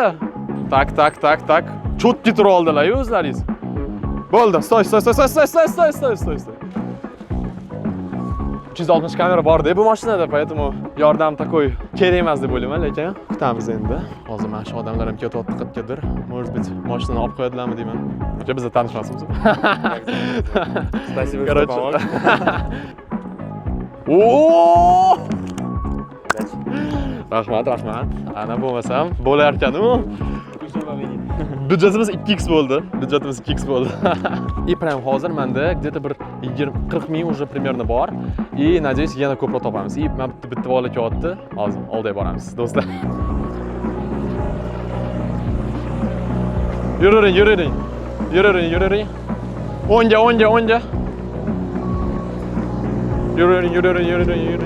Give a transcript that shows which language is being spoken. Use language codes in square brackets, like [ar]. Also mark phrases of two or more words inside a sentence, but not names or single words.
[uz] Tak. Cho'tki turib oldilar-yu o'zlaringiz. Bo'ldi, stoy. 360 kamera bor-da bu mashinada, поэтому yordam такой kerak emas deb o'ylayman, lekin kutamiz endi. Hozir mana shu odamlar ham ketyapti qayergadir. [ru] Может быть, [uz] mashinani olib qo'yadilarmi deyman. Aka, biz tanishmasmiz. [ru] Спасибо, [uz] Короче. Oo! Rahmat. Ana bo'lmasam bo'lar ekan-ku. Byudjetimiz 2x bo'ldi. [ru] И прям [uz] hozir menda где-то bir 20-40 ming [ru] уже примерно [uz] bor. [ru] И надеюсь, [uz] yana ko'proq topamiz. И men bitta bola kelyapti. Hozir oldiga boramiz, do'stlar. Yuraring. O'ngga. Yuraring.